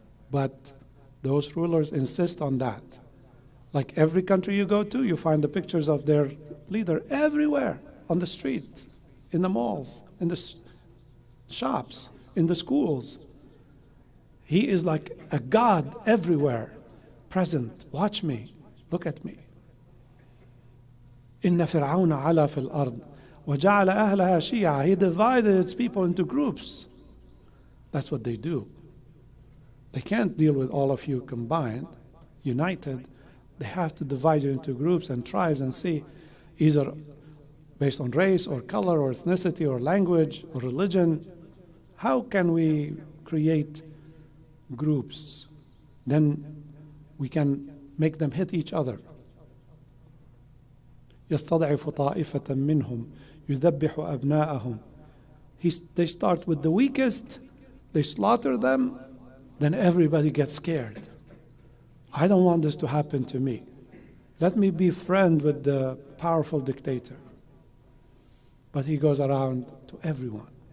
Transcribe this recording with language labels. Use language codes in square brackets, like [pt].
[en] But those rulers insist on that. Like every country you go to, you find the pictures of their leader everywhere, on the street, in the malls, in the shops, in the schools. He is like a god everywhere, present. Watch me, look at me. [ar] إن فرعون علا في الأرض وجعل أهلها شيعا. [en] He divided its people into groups. That's what they do. They can't deal with all of you combined, united. They have to divide you into groups and tribes and see, either based on race or color or ethnicity or language or religion. How can we create groups? Then we can make them hit each other. [ar] يستضعف طائفة منهم يذبح أبناءهم. [en] They start with the weakest, they slaughter them, then everybody gets scared. I don't want this to happen to me. Let me be friend with the powerful dictator. But he goes around to everyone.